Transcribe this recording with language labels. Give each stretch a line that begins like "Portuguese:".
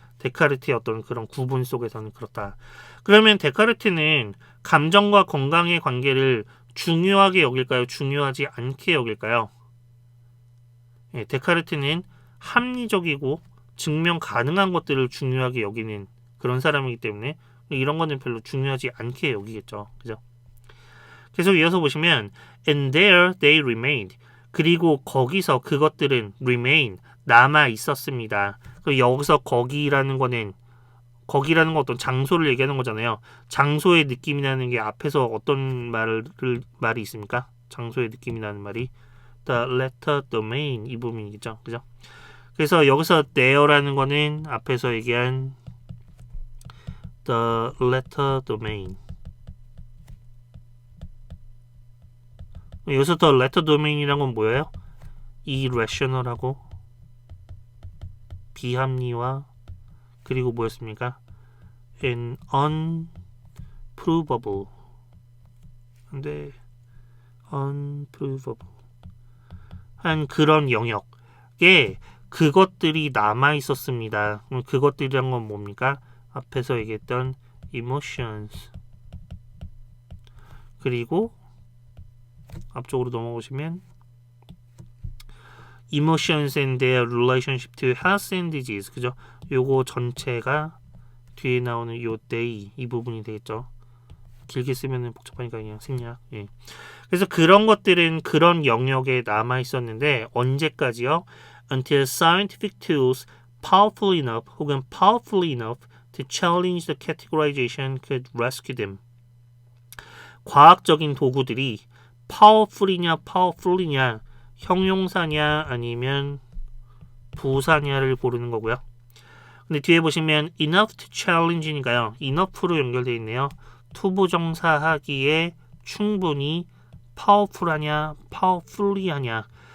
Korean: 데카르트의 어떤 그런 구분 속에서는 그렇다. 그러면 데카르트는 감정과 건강의 관계를 중요하게 여길까요? 중요하지 않게 여길까요? 예, 데카르트는 합리적이고 증명 가능한 것들을 중요하게 여기는 그런 사람이기 때문에 이런 거는 별로 중요하지 않게 여기겠죠. 그죠? 계속 이어서 보시면
English: and there they remained.
Korean: 그리고 거기서 그것들은 remain 남아 있었습니다. 여기서 거기라는 거는 어떤 장소를 얘기하는 거잖아요. 장소의 느낌이 나는 게 앞에서 어떤 말이 있습니까? 장소의 느낌이 나는 말이 the letter domain 이 부분이겠죠. 그죠? 그래서 여기서 there라는 거는 앞에서 얘기한 the letter domain. 여기서 the letter domain이란 건 뭐예요? irrational하고 비합리화 그리고 뭐였습니까? an unprovable 근데 unprovable 한 그런 영역에 그것들이 남아 있었습니다. 그럼 그것들이란 건 뭡니까? 앞에서 얘기했던
English: emotions
Korean: 그리고 앞쪽으로 넘어오시면
English: emotions and their relationship to health and disease
Korean: 그죠? 요거 전체가 뒤에 나오는 요 they 이 부분이 되겠죠. 길게 쓰면은 복잡하니까 그냥 생략. 예. 그래서 그런 것들은 그런 영역에 남아 있었는데 언제까지요?
English: Until scientific tools powerful enough 혹은 powerfully enough to challenge the categorization could rescue them.
Korean: 과학적인 도구들이 powerful이냐 powerful이냐 형용사냐 아니면 부사냐를 고르는 거고요. 근데 뒤에 보시면 enough to challenge니까요. enough로 연결되어 있네요. 투부정사 하기에 충분히 powerful하냐 powerfully하냐.